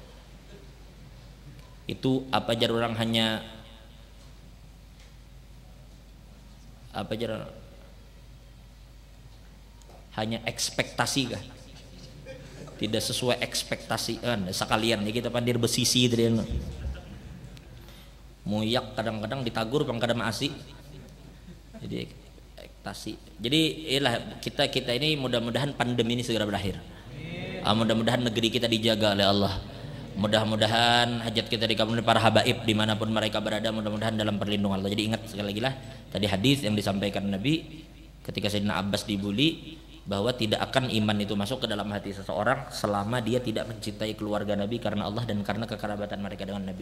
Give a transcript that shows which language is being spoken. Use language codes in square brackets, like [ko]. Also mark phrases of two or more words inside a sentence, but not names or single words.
[id] Itu apa aja orang hanya hanya ekspektasi kah? Tidak sesuai ekspektasi kan sekalian ya [bjn] kita pandir besisi tadi. Muyak kadang-kadang ditagur pangkada maasi. [id] Jadi jadi inilah kita ini mudah-mudahan pandemi ini segera berakhir. Mudah-mudahan negeri kita dijaga oleh Allah. Mudah-mudahan hajat kita dikabulkan para habaib dimanapun mereka berada, mudah-mudahan dalam perlindungan Allah. Jadi ingat sekali lagi lah tadi hadis yang disampaikan Nabi ketika Sayyidina Abbas dibuli, bahwa tidak akan iman itu masuk ke dalam hati seseorang selama dia tidak mencintai keluarga Nabi karena Allah dan karena kekerabatan mereka dengan Nabi.